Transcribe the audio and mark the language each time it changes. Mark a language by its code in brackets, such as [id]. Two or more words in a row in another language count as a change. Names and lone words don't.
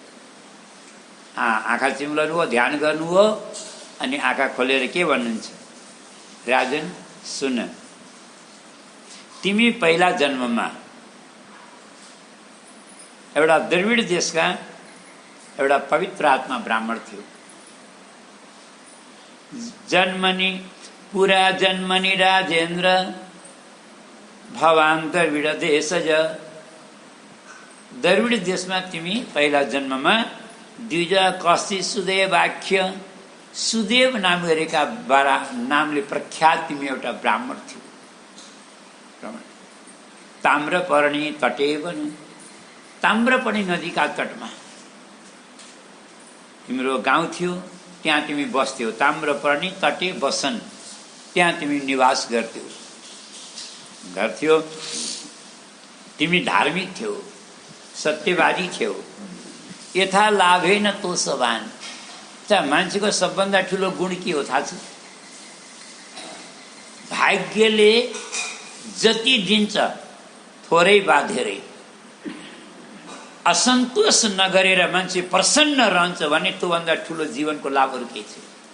[ne] आँखा चिम्लनु हो, ध्यान गर्नु हो, अनि आँखा खोलेर के भन्नुहुन्छ? राजन सुन, तिमी पहिला जन्ममा एउटा द्रविड देशका एउटा पवित्र आत्मा ब्राह्मण थियो। [sa] जन्मनि पुरा जन्मनि राजेन्द्र भवान द्रविड देशज। [ne] द्रविड देशमा तिमी पहिला जन्ममा [sa] द्विजा कस्ति सुदेवाख्य, [ne] सुदेव नाम गरेका बारा नामले प्रख्यात तिमी एउटा ब्राह्मण थियो। [sa] ताम्रपर्णी तटे बनु, [ne] ताम्रपर्णी नदीका तटमा तिम्रो गाउँ थियो, त्यहाँ तिमी बस्थ्यौ। [sa] ताम्रपर्णी तटे बसन, [ne] त्यहाँ तिमी निवास गर्थ्यौ, घर थियो। तिमी धार्मिक थियौ, सत्यवादी थियौ। [sa] यथा लाभेन तोषवान। [ne] मान्छेको सबभन्दा ठुलो गुण के हो थाहा छ? भाग्यले जति दिन्छ थोरै वा धेरै, असन्तोष नगरेर मान्छे प्रसन्न रहन्छ भने त्योभन्दा ठुलो जीवनको लाभहरू के छ?